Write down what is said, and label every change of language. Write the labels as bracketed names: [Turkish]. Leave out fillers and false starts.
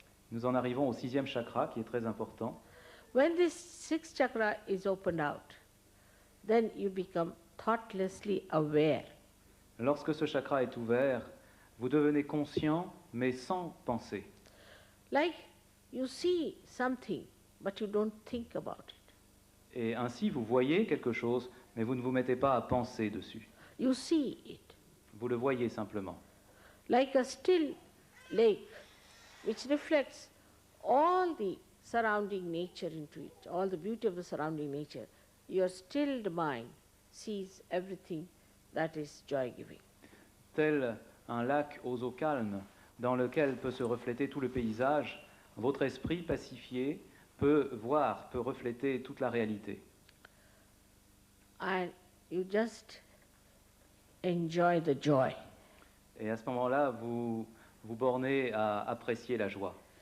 [French] Nous en arrivons au sixième chakra qui est très important. [English] When this sixth chakra is opened out, then you become thoughtlessly aware. [French] Lorsque ce chakra est ouvert, vous devenez conscient mais sans penser. [English] Like you see something, but you don't think about it. [French] Et ainsi, vous voyez quelque chose, mais vous ne vous mettez pas à penser dessus. [English] You see it. [French] Vous le voyez simplement. [English] Like a still lake which reflects all the surrounding nature into it, all the beauty of the surrounding nature. Your stilled mind sees everything that is joy-giving. [French] Tel un lac aux eaux calmes dans lequel peut se refléter tout le paysage, votre esprit pacifié peut voir, peut refléter toute la réalité. [English] And you just enjoy the joy. [French] Et à ce moment-là, vous vous bornez à apprécier la joie.